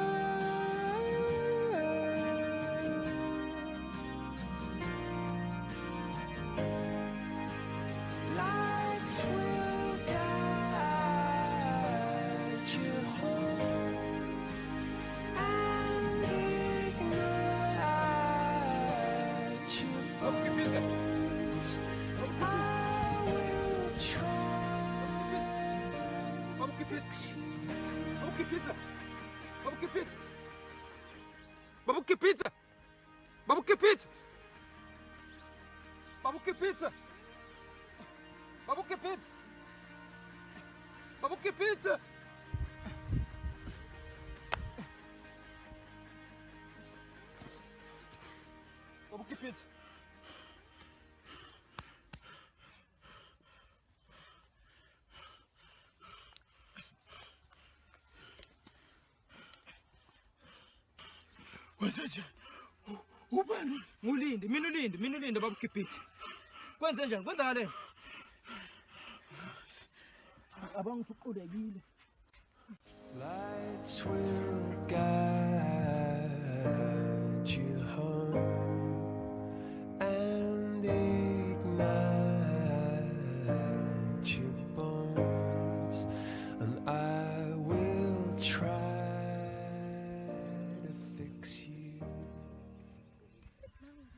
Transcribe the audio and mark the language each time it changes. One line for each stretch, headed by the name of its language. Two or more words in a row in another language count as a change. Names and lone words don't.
English: Lights will guide you home and ignite your bones. I will try to fix you.
Zulu: Babuki pizza. Babuki pizza. Babuki pizza. Babuki pizza. Babuki pizza. Babuki pizza. Babuki pizza. Babuki pizza. Wenzaje? Ubani? Ngulinde, mina ulinde babuki pizza. Kwenze njani? Kwenzakale? Abangithi uqulekile.
English: Lights will guide you home and ignite your bones, and I will try to fix you.